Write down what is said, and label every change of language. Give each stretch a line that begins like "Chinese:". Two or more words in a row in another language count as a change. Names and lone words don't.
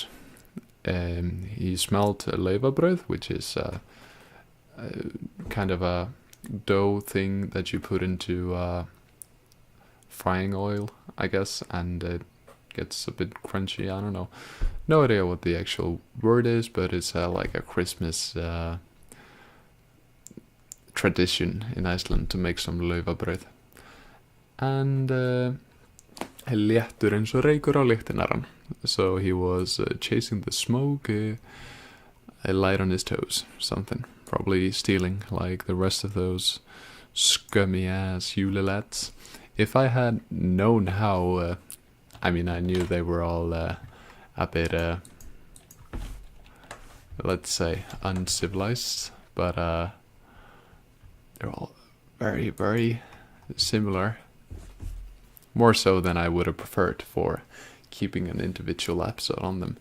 English: He smelled laufabrauð, which is kind of a dough thing that you put into frying oil, I guess, and it gets a bit crunchy. I don't know. No idea what the actual word is, but it's like a Christmas tradition in Iceland to make some laufabrauð.
Icelandic: And léttur eins og reykur á lyktina rann.
English: So he was chasing the smoke, light on his toes, something. Probably stealing like the rest of those scummy ass julelads. If I had known how, I mean, I knew they were all a bit, let's say, uncivilized, but they're all very, very similar more so than I would have preferred for keeping an individual episode on them.